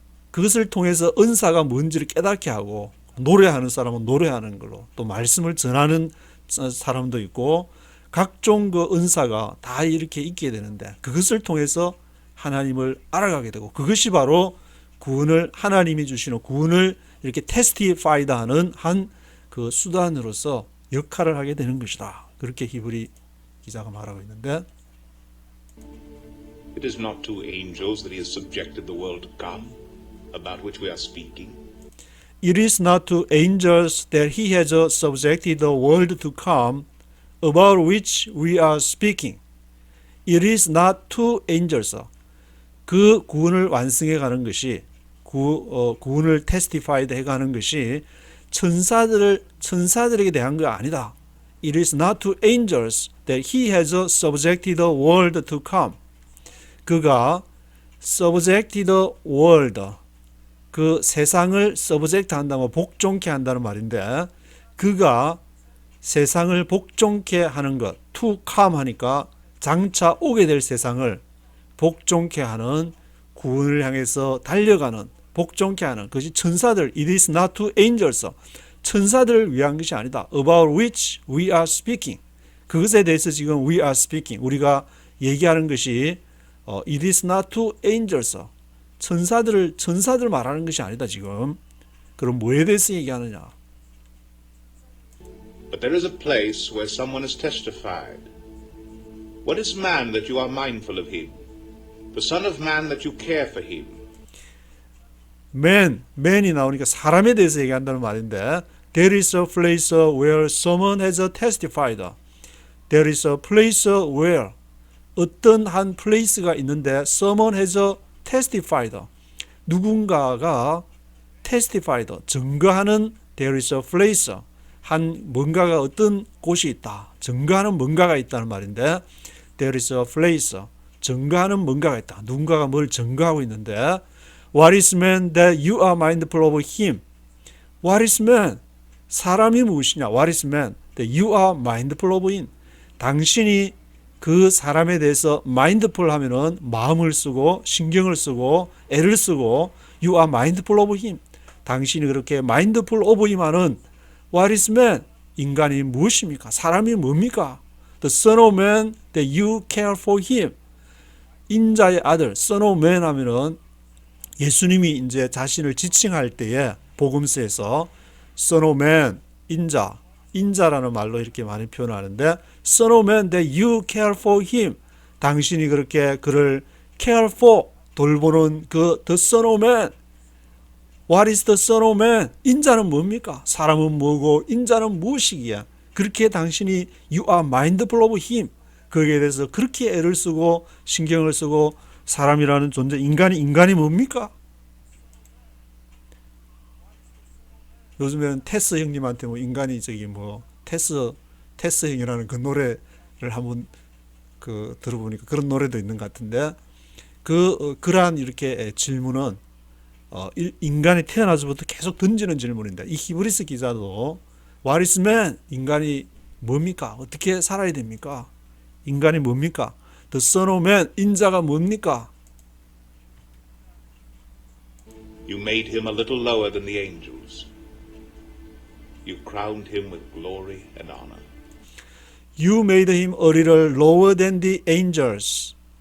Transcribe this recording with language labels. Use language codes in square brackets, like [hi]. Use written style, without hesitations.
[ko] 그것을 통해서 은사가 뭔지를 깨닫게 하고 노래하는 사람은 노래하는 걸로 또 말씀을 전하는 사람도 있고 각종 그 은사가 다 이렇게 있게 되는데 그것을 통해서 하나님을 알아가게 되고 그것이 바로 구원을 하나님이 주시는 구원을 이렇게 테스티파이드 하는 한 그 수단으로서 역할을 하게 되는 것이다. 그렇게 히브리 기자가 말하고 있는데 [en] It is not to angels that he has subjected the world to come, about which we are speaking. It is not to angels that he has subjected the world to come, about which we are speaking. It is not to angels. [ko] 그 구원을 완성해 가는 것이 구원을 테스티파이드 해가는 것이 천사들에게 대한 거 아니다. [en] It is not to angels that he has subjected the world to come. [ko] 그가 [en] subjected the world [ko] 그 세상을 subject 한다면 복종케 한다는 말인데 그가 세상을 복종케 하는 것 to come 하니까 장차 오게 될 세상을 복종케 하는 구원을 향해서 달려가는 복종케 하는 그것이 천사들 [en] It is not to angels [ko] 천사들을 위한 것이 아니다. [en] About which we are speaking [ko] 그것에 대해서 지금 [en] we are speaking [ko] 우리가 얘기하는 것이 [en] It is not to angels [ko] 천사들 말하는 것이 아니다 지금. 그럼 뭐에 대해서 얘기하느냐? [en] But there is a place where someone has testified. What is man that you are mindful of him? The Son of Man that you care for him. [ko] man이 나오니까 사람에 대해서 얘기한다는 말인데 [en] There is a place where someone has testified. There is a place where [ko] 어떤 한 [en] place가 있는데 someone has testified. [ko] 누군가가 [en] testified, [ko] 증거하는 [en] there is a place. [ko] 한 뭔가가 어떤 곳이 있다. 증거하는 뭔가가 있다는 말인데 there is a place. 증거하는 뭔가가 있다. 누군가가 뭘 증거하고 있는데 [en] What is man that you are mindful of him? What is man? [ko] 사람이 무엇이냐? [en] What is man that you are mindful of him? [ko] 당신이 그 사람에 대해서 mindful 하면은 마음을 쓰고 신경을 쓰고 애를 쓰고 [en] you are mindful of him. [ko] 당신이 그렇게 [en] mindful of him 하는 What is man? [ko] 인간이 무엇입니까? 사람이 뭡니까? [en] The son of man that you care for him. [ko] 인자의 아들, [en] son of man [ko] 하면은 예수님이 이제 자신을 지칭할 때에 복음서에서 [en] Son of Man, [ko] 인자라는 말로 이렇게 많이 표현하는데 [en] Son of Man that you care for him. [ko] 당신이 그렇게 그를 care for, 돌보는 그 [en] the Son of Man. What is the Son of Man? [ko] 인자는 뭡니까? 사람은 뭐고 인자는 무엇이기야? 그렇게 당신이 [en] you are mindful of him. [ko] 거기에 대해서 그렇게 애를 쓰고 신경을 쓰고 사람이라는 존재, 인간이 뭡니까? 요즘에는 테스 형님한테 뭐 인간이 저기 뭐 테스 형이라는 그 노래를 한번 그 들어보니까 그런 노래도 있는 것 같은데 그러한 이렇게 질문은 인간이 태어나서부터 계속 던지는 질문인데 이 히브리스 기자도 [en] What is man? [ko] 인간이 뭡니까? 어떻게 살아야 됩니까? 인간이 뭡니까? [en] The Son of Man, [ko] 인자가 뭡니까? [en] You made him a little lower than the angels. You crowned him with glory and honor. You made him a little lower than the angels.